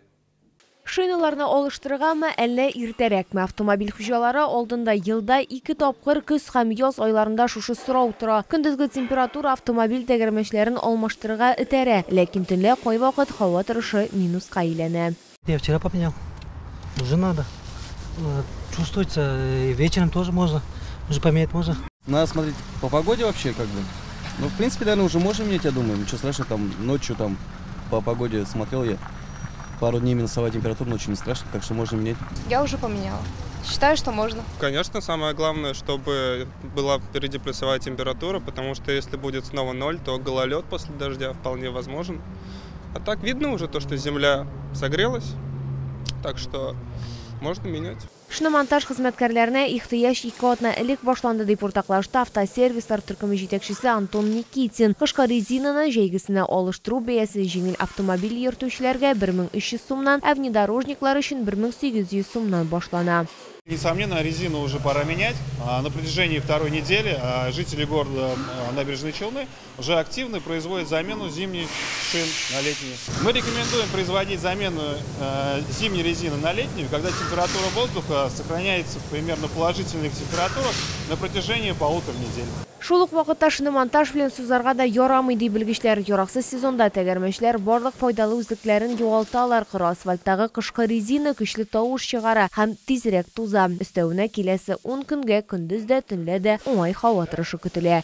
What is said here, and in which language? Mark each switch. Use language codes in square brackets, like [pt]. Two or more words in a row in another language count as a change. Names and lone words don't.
[tt] Шиналарны алыштырыргамы, әллә иртәрәкме? Автомобиль хуҗалары алдында елда 2 тапкыр көз һәм яз айларында шушы сорау тора. Көндезге температура автомобиль тәгәрмәчләрен алмаштырырга этәрә, ләкин төнлә кайвакыт һава торышы минуска әйләнә. [ru] Я вчера поменял. Уже надо. Чувствуется, вечером тоже можно. Уже поменять можно. Надо смотреть по погоде вообще как бы. Ну, в принципе, наверное, уже можем менять, я думаю. Ничего страшного, там ночью там по погоде смотрел я. Пару дней минусовая температура, очень не страшно, так что можно менять. Я уже поменяла. Считаю, что можно. Конечно, самое главное, чтобы была впереди плюсовая температура, потому что если будет снова 0, то гололед после дождя вполне возможен. А так видно уже то, что земля согрелась, так что можно менять. [tt] Шиномонтаж хезмәткәрләренә ихтыяҗ 2 атна элек башланды дип уртаклашты автосервислар төркеме җитәкчесе Антон Никитин. Кышкы резинаны җәйгесенә алыштыру бәясе җиңел автомобиль йөртүчеләргә 1300 сумнан, ә внедорожниклар өчен 1800 сумнан башлана. [ru] Несомненно, резину уже пора менять. На протяжении второй недели жители города Набережные Челны уже активно производят замену зимних шин на летние. Мы рекомендуем производить замену зимней резины на летнюю, когда температура воздуха сохраняется примерно положительных температурах на протяжении 1,5 недели. [tt] Шул ук вакытта шиномонтаж белән сузарга да ярамый ди белгечләр. Яраксыз сезонда тәгәрмәчләр барлык файдалы үзлекләрен югалталар. Кыры асфальттагы кышкы резина көчле тавыш чыгара һәм тизрәк туза. Өстәвенә киләсе 10 көнгә көндез дә, төнлә дә уңай һава торышы көтелә.